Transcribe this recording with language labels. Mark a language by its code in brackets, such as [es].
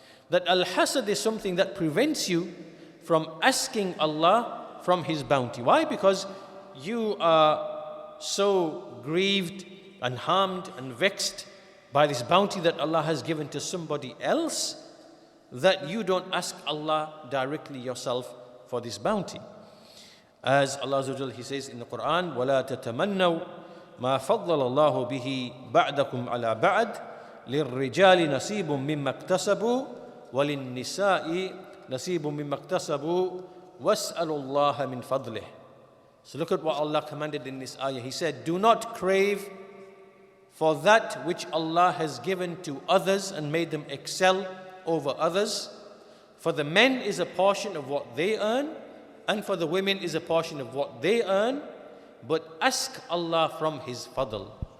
[en] That al-hasad is something that prevents you from asking Allah from His bounty. Why? Because you are so grieved and harmed and vexed by this bounty that Allah has given to somebody else, that you don't ask Allah directly yourself for this bounty. As Allah Azza wa Jalla, He says in the Quran, [ar] وَلَا تَتَمَنَّوْا مَا فَضَّلَ اللَّهُ بِهِ بَعْدَكُمْ عَلَى بَعْدٍ لِلرِّجَالِ نَصِيبٌ مِّمَّا اكْتَسَبُوا وَلِلنِّسَاءِ نَصِيبٌ مِّمَّا اكْتَسَبُوا وَاسْأَلُوا اللَّهَ مِنْ فَضْلِهِ. [en] So look at what Allah commanded in this ayah. He said, do not crave for that which Allah has given to others and made them excel over others. For the men is a portion of what they earn, and for the women is a portion of what they earn, but ask Allah from His fadl.